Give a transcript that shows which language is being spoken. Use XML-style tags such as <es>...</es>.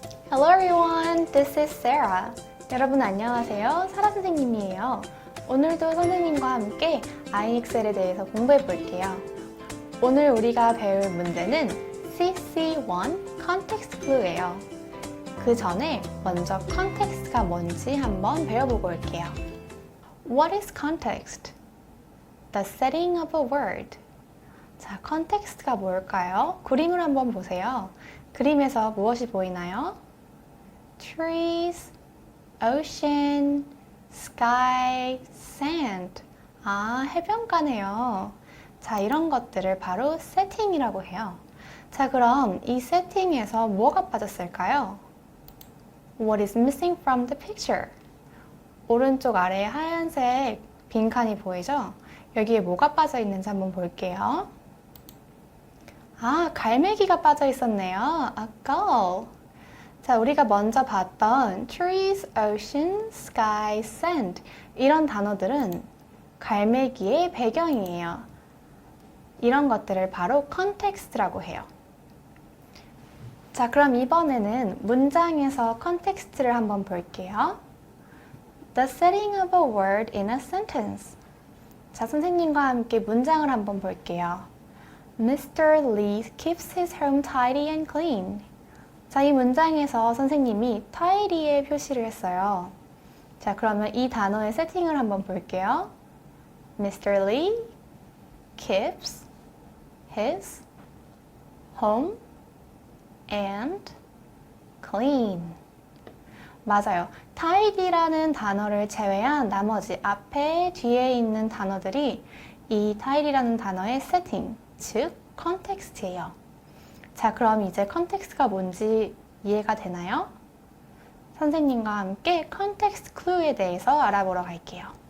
<en>Hello everyone, this is Sarah.</en> <ko>여러분 안녕하세요. 사라 선생님이에요. 오늘도 선생님과 함께 IXL에 대해서 공부해 볼게요. 오늘 우리가 배울 문제는 CC1 Context Clue예요. 그 전에 먼저 context가 뭔지 한번 배워보고 올게요.</ko> <en>What is context? The setting of a word.</en> <ko>자, context가 뭘까요? 그림을 한번 보세요. 그림에서 무엇이 보이나요?</ko> <en>Trees, ocean, sky, sand.</en> <ko>아, 해변가네요. 자, 이런 것들을 바로 세팅이라고 해요. 자, 그럼 이 세팅에서 뭐가 빠졌을까요?</ko> <en>What is missing from the picture?</en> <ko>오른쪽 아래에 하얀색 빈칸이 보이죠? 여기에 뭐가 빠져 있는지 한번 볼게요. 아, 갈매기가 빠져 있었네요.</ko> <en>A gull.</en> <ko>자, 우리가 먼저 봤던</ko> <en>trees, ocean, sky, sand</en> <ko>이런 단어들은 갈매기의 배경이에요. 이런 것들을 바로 context라고 해요. 자, 그럼 이번에는 문장에서 context를 한번 볼게요.</ko> <en>The setting of a word in a sentence.</en> <ko>자, 선생님과 함께 문장을 한번 볼게요.</ko> <en>Mr. Lee keeps his home tidy and clean.</en> <ko>자, 이 문장에서 선생님이 tidy의 표시를 했어요. 자, 그러면 이 단어의 세팅을 한번 볼게요.</ko> <en>Mr. Lee keeps his home and clean.</en> <ko>맞아요. tidy라는 단어를 제외한 나머지 앞에 뒤에 있는 단어들이 이 tidy라는 단어의 세팅, 즉 context예요. 자, 그럼 이제 컨텍스트가 뭔지 이해가 되나요? 선생님과 함께 컨텍스트 클루에 대해서 알아보러 갈게요.</ko>